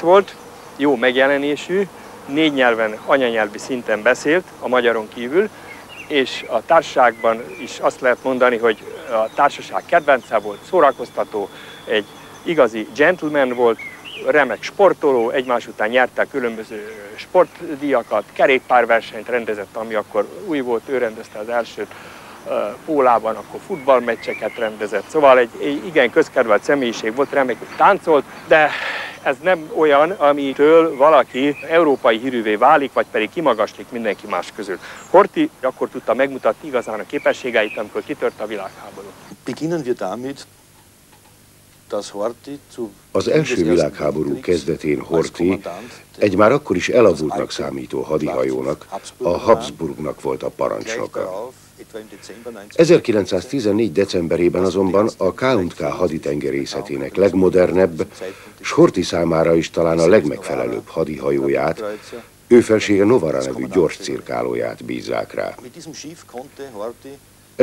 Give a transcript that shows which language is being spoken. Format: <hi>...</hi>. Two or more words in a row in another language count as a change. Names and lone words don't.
<hu>volt, jó megjelenésű, 4 nyelven, anyanyelvi szinten beszélt, a magyaron kívül, és a társaságban is azt lehet mondani, hogy a társaság kedvence volt, szórakoztató, egy igazi gentleman volt, remek sportoló, egymás után nyerte különböző sportdíjakat, kerékpárversenyt rendezett, ami akkor új volt, ő rendezte az elsőt Pólában, akkor futballmeccseket rendezett. Szóval egy igen közkedvelt személyiség volt, remekül táncolt, de ez nem olyan, amitől valaki európai hírűvé válik, vagy pedig kimagaslik mindenki más közül. Horthy akkor tudta megmutatni igazán a képességeit, amikor kitört a világháború.</hu> <de>Beginnen wir damit,</de> <hu>az első világháború kezdetén Horthy egy már akkor is elavultnak számító hadihajónak, a Habsburgnak volt a parancsnoka. 1914. decemberében azonban a K&K haditengerészetének legmodernebb, s Horthy számára is talán a legmegfelelőbb hadihajóját, ő felsége Novara nevű gyors cirkálóját bízzák rá.</hu>